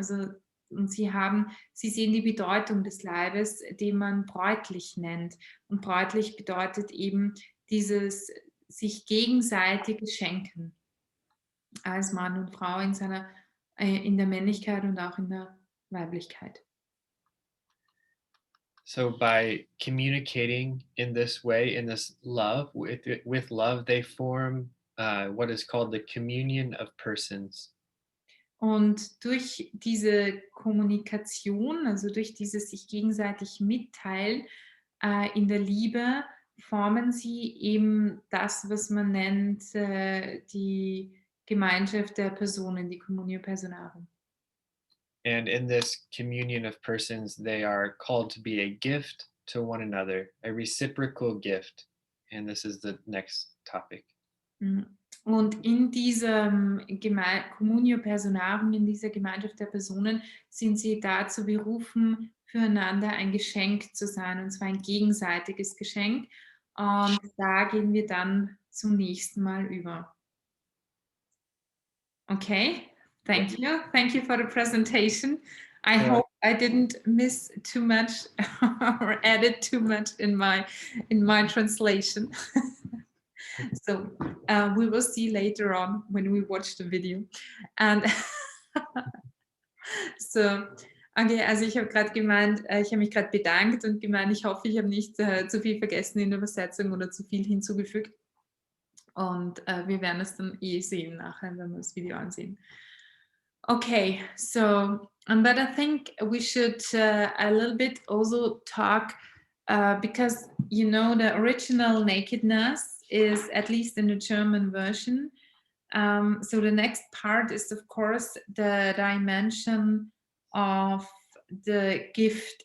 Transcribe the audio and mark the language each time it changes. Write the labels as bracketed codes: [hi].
[de] Also, und sie sehen die Bedeutung des Leibes, den man bräutlich nennt. Und bräutlich bedeutet eben dieses sich gegenseitig schenken als Mann und Frau in der Männlichkeit und auch in der Weiblichkeit. [en] So by communicating in this way, in this love, with love, they form what is called the communion of persons. [de] Und durch diese Kommunikation, also durch dieses sich gegenseitig mitteilen in der Liebe, formen sie eben das, was man nennt die Gemeinschaft der Personen, die Communio Personarum. [en] And in this communion of persons, they are called to be a gift to one another, a reciprocal gift. And this is the next topic. [de] Und in diesem Communio Personarum, in dieser Gemeinschaft der Personen, sind sie dazu berufen, füreinander ein Geschenk zu sein, und zwar ein gegenseitiges Geschenk. Und da gehen wir dann zum nächsten Mal über. [en] Okay, thank you. Thank you for the presentation. I Yeah. hope I didn't miss too much or added too much in my translation. So we will see later on when we watch the video. And so, okay, [de] also ich habe gerade gemeint, ich habe mich gerade bedankt und gemeint, ich hoffe, ich habe nicht zu viel vergessen in der Übersetzung oder zu viel hinzugefügt. Und wir werden es dann sehen nachher, wenn wir das Video ansehen. [en] Okay, so, but I think we should a little bit also talk because, you know, the original nakedness is, at least in the German version. So the next part is, of course, the dimension of the gift.